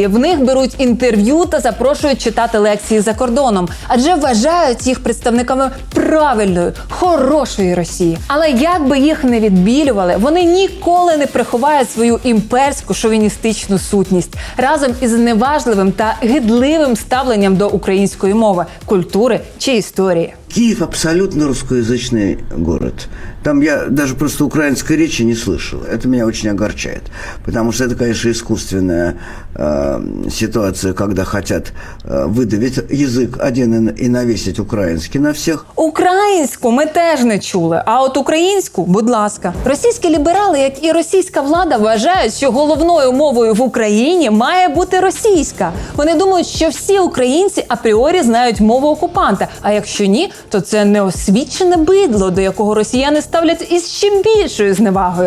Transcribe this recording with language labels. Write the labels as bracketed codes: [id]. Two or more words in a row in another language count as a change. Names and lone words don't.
[uk] В них беруть інтерв'ю та запрошують читати лекції за кордоном, адже вважають їх представниками правильної, хорошої Росії. Але як би їх не відбілювали, вони ніколи не приховають свою імперську шовіністичну сутність разом із неважливим та гидливим ставленням до української мови, культури чи історії. [ru] Киев абсолютно русскоязычный город. Там я даже просто украинской речи не слышал. Это меня очень огорчает. Потому что это, конечно, искусственная ситуация, когда хотят выдавить язык один и навесить [uk] український на всіх. Українську ми теж не чули, а от українську, будь ласка. Російські ліберали, як і російська влада, вважають, що головною мовою в Україні має бути російська. Вони думають, що всі українці апріорі знають мову окупанта, а якщо ні, то це неосвічене бидло, до якого росіяни ставлять із ще більшою зневагою.